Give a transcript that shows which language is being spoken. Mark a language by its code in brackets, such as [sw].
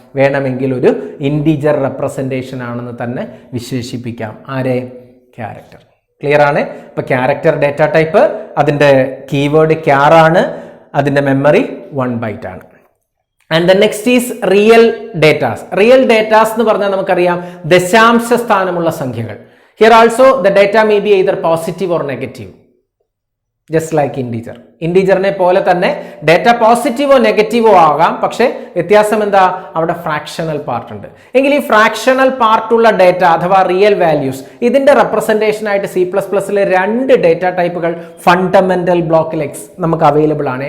[ml] വേണമെങ്കിൽ ഒരു integer representation ആണെന്ന് തന്നെ വിശേഷിപ്പിക്കാം. ആരെ? ക്യാരക്ടർ. ക്ലിയർ ആണ്? ഇപ്പൊ ക്യാരക്ടർ ഡേറ്റ ടൈപ്പ്, അതിന്റെ കീവേഡ് ക്യാർ ആണ്, അതിന്റെ മെമ്മറി 1 ബൈറ്റ് ആണ്. [en] And the next is real datas. [ml] Real datas എന്ന് പറഞ്ഞാൽ നമുക്കറിയാം ദശാംശ സ്ഥാനമുള്ള സംഖ്യകൾ. [en] Here also the data may be either positive or negative, just like integer. [ml] ഇന്റിജറിനെ പോലെ തന്നെ ഡേറ്റ പോസിറ്റീവോ നെഗറ്റീവോ ആകാം. പക്ഷേ വ്യത്യാസം എന്താ? അവിടെ ഫ്രാക്ഷണൽ പാർട്ട് ഉണ്ട്. എങ്കിൽ ഈ ഫ്രാക്ഷണൽ പാർട്ടുള്ള ഡേറ്റ അഥവാ റിയൽ വാല്യൂസ്, ഇതിന്റെ റെപ്രസെന്റേഷൻ ആയിട്ട് C++ലെ 2 ഡേറ്റ ടൈപ്പുകൾ ഫണ്ടമെന്റൽ ബ്ലോക്കിൽ നമുക്ക് അവൈലബിൾ ആണ്.